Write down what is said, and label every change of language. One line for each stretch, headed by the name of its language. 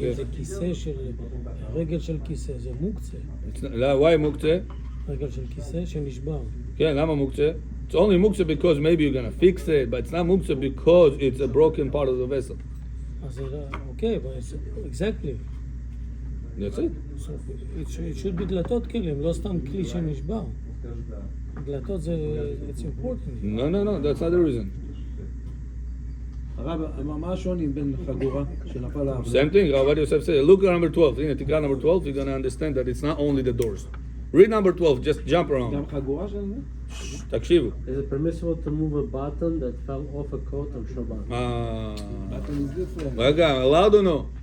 Hebrew: זה כיסא של, רגל של כיסא, זה מוקצה.
English: Why מוקצה?
Hebrew: רגל של כיסא שנשבר. כן, למה מוקצה?
English: It's only muktzah because maybe you're going to fix it, but it's not muktzah because it's a broken part of the vessel.
Hebrew: אז אוקיי,
English: but it's exactly. That's it. So it should be
Hebrew: דלתות כלים, לא סתם כלי שנשבר. דלתות זה,
English: it's important. No, that's not the reason.
Hebrew: הרב, מה השוני בין חגורה שנפל לעבודה?
English: Same thing, Rabbi Yosef said. Look at number 12.
Hebrew: הנה, תקרא
English: number 12, you're going to understand that it's not only the doors. Read number 12, just jump
Hebrew: גם
English: around.
Hebrew: חגורה של זה? תקשיבו.
English: Is it permissible to move a button that fell off a coat on Shabbat? Button is different.
Hebrew: רגע,
English: allowed or no?